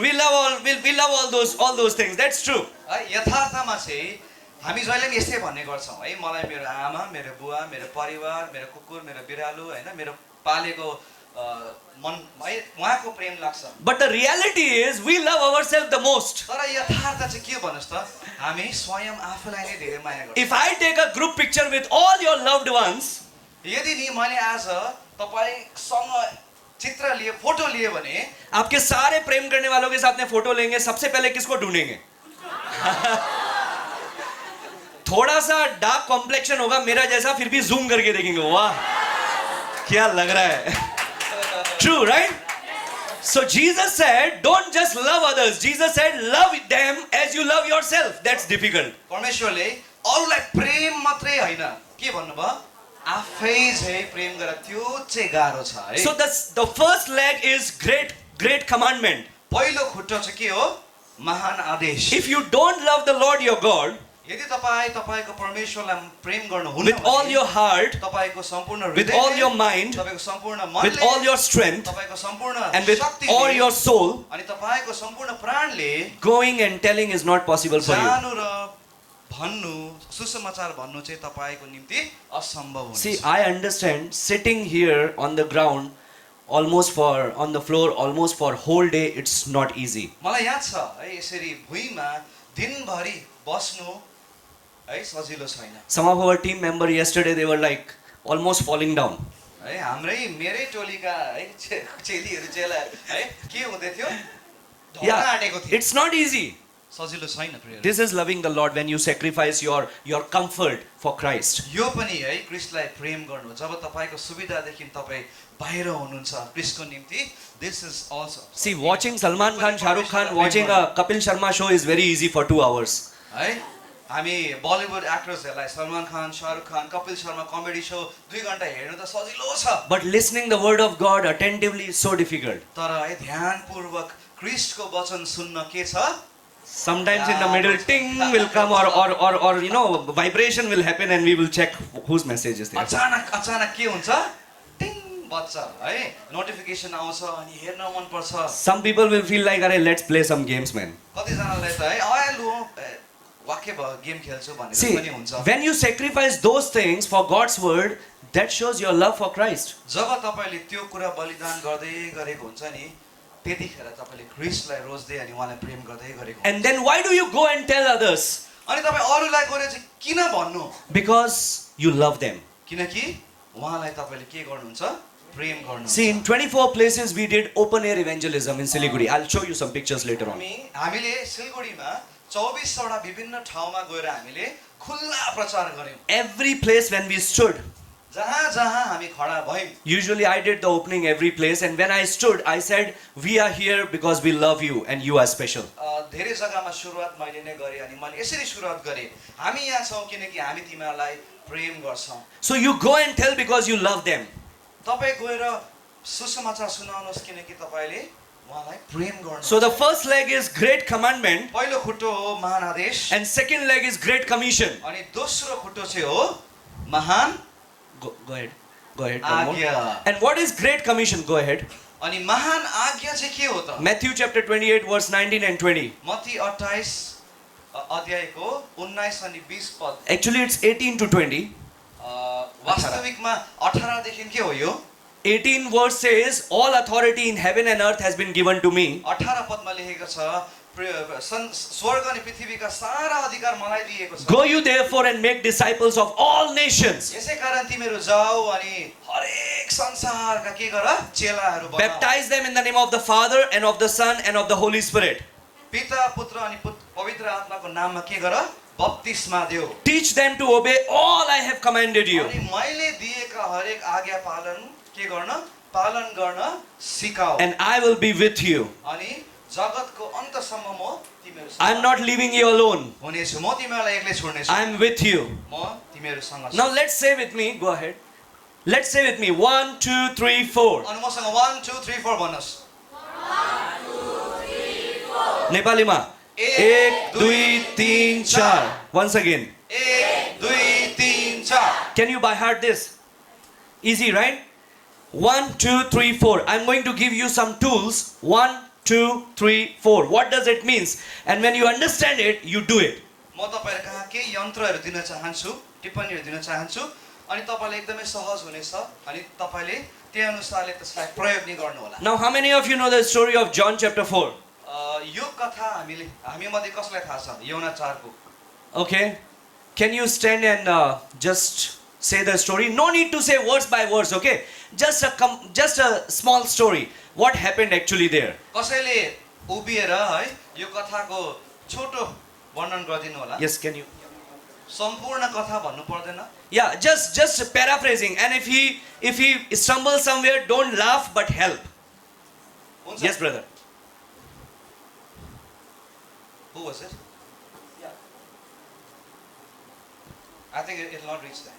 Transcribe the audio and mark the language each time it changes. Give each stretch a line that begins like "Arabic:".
English: We love all those things. That's true.
Nepali: है यथार्थमा चाहिँ हामी जहिले पनि यस्तै भन्ने गर्छौँ है, मलाई मेरो आमा, मेरो बुवा, मेरो परिवार, मेरो कुकुर, मेरो बिरालु हैन, मेरो पालेको मन है उहाँको प्रेम लाग्छ।
English: But the reality is we love ourselves the most.
Nepali: तर यथार्थ चाहिँ के भन्नुस् त? हामी स्वयं आफूलाई नै धेरै माया गर्छौँ।
English: If I take a group picture with all your loved ones,
Nepali: यदि नि मैले आज तपाईसँग चित्र लिए, फोटो लिए भने
Hindi: आपके सारे प्रेम करने वालों के साथ में फोटो लेंगे, सबसे पहले किसको ढूंढेंगे? थोड़ा सा डार्क कॉम्प्लेक्शन होगा मेरा जैसा, फिर भी जूम करके देखेंगे, वाह क्या लग रहा है।
English: True, right? So Jesus said, don't just love others. Jesus said, love them as you love yourself. That's difficult.
Nepali: परमेश्वरले अरूलाई प्रेम मात्रै हैन के भन्नुभयो? आफै चाहिँ प्रेम गर, त्यो चाहिँ गाह्रो छ है।
English: So the first leg is great commandment.
Nepali: पहिलो खुट्टा चाहिँ के हो? महान आदेश।
English: If you don't love the Lord your God
Nepali: यदि तपाईँ तपाईको परमेश्वरलाई प्रेम गर्नुहुन्न
English: with all your heart,
Nepali: तपाईको सम्पूर्ण
English: with all your mind,
Nepali: तपाईको सम्पूर्ण
English: with
Nepali: मनले,
English: all your strength,
Nepali: तपाईको सम्पूर्ण
English: and with
Nepali: शक्तिले,
English: all your soul,
Nepali: अनि तपाईको सम्पूर्ण प्राणले
English: going and telling is not possible for you.
Nepali: जानु र भन्नु, सुसमाचार भन्नु चाहिँ तपाईको निम्ति असम्भव हुन्छ।
English: See, I understand sitting here on the ground on the floor almost for whole day, it's not easy.
Nepali: मलाई याद छ है यसरी भुइँमा दिनभरि बस्नु है सजिलो छैन।
English: Some of our team member yesterday, they were like almost falling down.
Nepali: है हाम्रै मेरै टोलीका है चेलीहरू चेला है के हुँदै थियो? ढल्न आँटेको थियो।
English: It's not easy.
Nepali: सजिलो छैन प्रिय।
English: This is loving the Lord when you sacrifice your comfort for Christ.
Nepali: यो पनि है क्रिस्टलाई प्रेम गर्नु, जब तपाईको सुविधादेखि तपाई बाहिर हुनुहुन्छ क्रिस्टको निम्ति,
English: this is also. See, watching Salman Khan, Shah Rukh Khan, watching a Kapil Sharma show is very easy for 2 hours.
Nepali: है हामी Bollywood एक्टर्सहरूलाई Salman Khan, Shahrukh Khan, Kapil Sharma comedy so 2 घण्टा हेर्नु त सजिलो छ।
English: But listening the word of God attentively is so difficult.
Nepali: तर है ध्यानपूर्वक क्रिस्टको वचन सुन्न के छ?
English: Sometimes in the middle, ting will come or you know, vibration will happen and we will check whose message is there.
Nepali: अचानक के हुन्छ? टिङ बज्छ है, नोटिफिकेसन आउँछ अनि हेर्न मन पर्छ।
English: Some people will feel like, "Arey, let's play some games, man."
Nepali: कतिजनालाई त है आए लु वाक्य भयो गेम खेल्छु भनेर
English: See,
Nepali: पनि हुन्छ।
English: when you sacrifice those things for God's word, that shows your love for Christ.
Nepali: जब तपाईले त्यो कुरा बलिदान गर्दै गरेको हुन्छ नि, त्यतिखेर तपाईले क्रिस्टलाई रोज्दै अनि उहाँलाई प्रेम गर्दै गरेको।
English: And then why do you go and tell others?
Nepali: अनि तपाई अरूलाई गरे चाहिँ किन भन्नु?
English: Because you love them.
Nepali: किनकि उहाँलाई तपाईले के गर्नुहुन्छ? प्रेम गर्नु
English: See, in 24 places we did open air evangelism in Siliguri. I'll show you some pictures later on.
Nepali: हामीले सिलगढीमा 24वटा विभिन्न ठाउँमा गएर हामीले खुल्ला प्रचार गर्यौं
English: Every place when we stood,
Nepali: जहाँ जहाँ हामी खडा भयौं
English: usually I did the opening every place, and when I stood, I said, "We are here because we love you and you are special."
Nepali: धेरै जग्गामा सुरुवात मैले नै गरेँ अनि मैले यसरी सुरुवात गरेँ हामी यहाँ छौँ किनकि हामी तिमीहरूलाई प्रेम गर्छौँ
English: So you go and tell because you love them.
Nepali: तपाईँ गएर सुसमाचार सुनाउनुहोस् किनकि तपाईँले उहाँलाई प्रेम गर्नु
English: So the first leg is great commandment,
Nepali: पहिलो खुट्टो हो महान आदेश
English: and second leg is great commission.
Nepali: अनि दोस्रो खुट्टो चाहिँ हो महान
English: Go ahead. Go ahead. one more.
Nepali: आज्ञा
English: And what is great commission? Go ahead.
Nepali: अनि महान आज्ञा चाहिँ के हो त
English: Matthew chapter 28 verse 19 and 20.
Nepali: Matthew 28 अध्यायको 19 अनि 20 पद
English: Actually it's 18 to 20.
Nepali: वास्तविकमा 18 देखि के हो यो
English: 18 verse says, "All authority in heaven and earth has been given to me."
Nepali: 18 पदमा लेखेको छ स्वर्ग अनि पृथ्वीका सारा अधिकार मलाई दिएको छ
English: Go you therefore and make disciples of all nations,
Nepali: यसै कारण तिमीहरू जाऊ अनि हरेक संसारका के गर चेलाहरू बनाऊ
English: baptize them in the name of the Father and of the Son and of the Holy Spirit.
Nepali: पिता पुत्र अनि पवित्र आत्माको नाममा के गर बप्तिस्मा देऊ
English: Teach them to obey all I have commanded you.
Nepali: अनि मैले दिएका हरेक आज्ञा पालन गर्न सिकाऊ
English: And I will be with you.
Nepali: अनि जगतको अन्तसम्म म तिमीहरूसँग
English: I am not leaving you alone.
Nepali: हुनेछु म तिमीहरूलाई एक्लै छोड्नेछु
English: I am with you.
Nepali: म तिमीहरूसँग छु
English: Now let's say with me, go ahead. Let's say with me, 1, 2, 3, 4.
Nepali: अनि मसँग 1 2 3 4 भन्नुस् नेपालीमा 1, 2, 3, 4.
English: Once again.
Nepali: 1 2 3 4
English: Can you by heart this? Easy, right? 1, 2, 3, 4. I'm going to give you some tools. 1, 2, 3, 4. What does it means? And when you understand it, you do it.
Nepali: म तपाईहरु कहाँ केही यन्त्रहरू दिन चाहन्छु टिप्पणीहरू दिन चाहन्छु अनि तपाईलाई एकदमै सहज हुनेछ अनि तपाईले त्यही अनुसारले त्यसलाई प्रयोग नि गर्नु होला
English: Now, how many of you know the story of John chapter 4?
Nepali: यो कथा हामी मध्ये कसलाई थाहा छ यौना 4 को
English: Okay. Can you stand and just say the story? No need to say words by words, okay? Just a small story. What happened actually there?
Nepali: कसैले उभिएर है यो कथाको छोटो वर्णन गरिदिनु होला
English: Yes, can you?
Nepali: सम्पूर्ण कथा भन्नु पर्दैन
English: Yeah, just paraphrasing. And if he stumbles somewhere, don't laugh but help.
Nepali: हुन्छ
English: Yes, brother. Who was it? Yeah. I think it will not reach there.